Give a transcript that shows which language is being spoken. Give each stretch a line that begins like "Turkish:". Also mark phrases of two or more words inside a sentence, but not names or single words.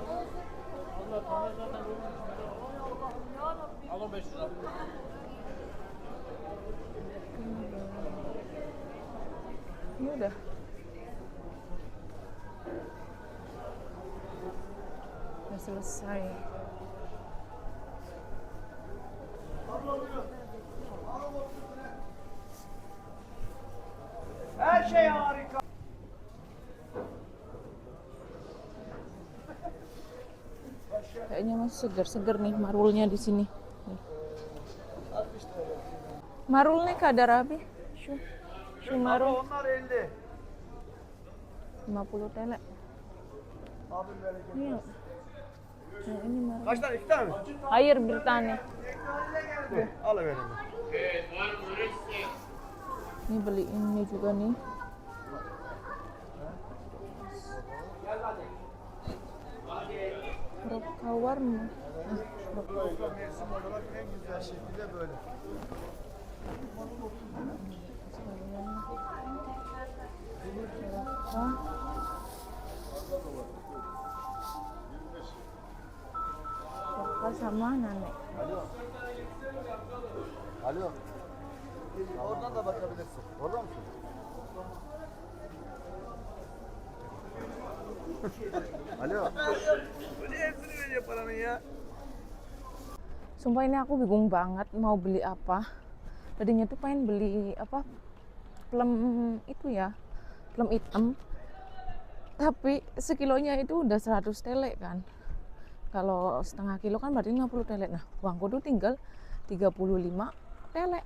Indonesian: Ini udah. Udah selesai.
Turkish: Her şey harika.
Indonesian: Kayaknya masih segar-segar nih marulnya di sini. Nih.
Turkish: Marul ne kadar abi? Şu marul Onlar 50. 50 TL. Abi verecek.
Indonesian: Ini ini marul.
Turkish: Kaç tane? 2 tane mi? Hayır, bir tane. Dur, alıverin.
Indonesian: Ini beli ini juga nih.
Turkish: Roka var mı? Mevsim olarak en güzel şekilde böyle. Roka.
Indonesian: Roka sama nanek.
Turkish: Alo. Alo. Oradan da bakabilirsin. Orada mısın? Alo. Bu niye hepsini veriyor paranın ya?
Indonesian: Sumpah ini aku bingung banget mau beli apa. Tadinya tuh pengen beli apa, plum itu ya, plum hitam. Tapi sekilonya itu udah 100 telek kan. Kalau setengah kilo kan berarti 50 telek. Nah, uangku tuh tinggal 35 telek.